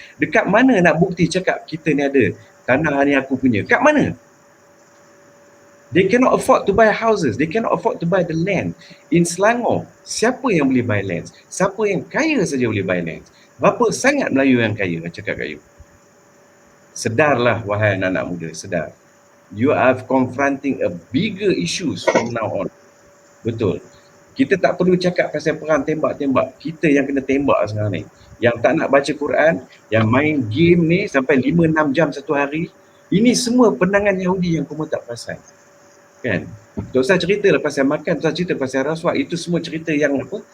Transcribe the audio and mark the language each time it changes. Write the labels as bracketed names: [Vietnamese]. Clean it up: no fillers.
[Malay] Dekat mana nak bukti cakap kita ni ada tanah ni aku punya? Kat mana? [English] They cannot afford to buy houses, they cannot afford to buy the land. [Malay] In Selangor, siapa yang boleh [English] buy land? [Malay] Siapa yang kaya saja boleh buy land. Berapa sangat Melayu yang kaya? Saya cakap kat you. Sedarlah wahai anak-anak muda, sedar. [English] You are confronting a bigger issues from now on. [Malay] Betul. Kita tak perlu cakap pasal perang tembak-tembak. Kita yang kena tembak sekarang ni. Yang tak nak baca Quran, yang main game ni sampai 5-6 jam satu hari. Ini semua penangan Yahudi yang kamu tak perasan. Kan? Tak usah cerita lah pasal makan, tak usah cerita pasal rasuah. Itu semua cerita yang apa?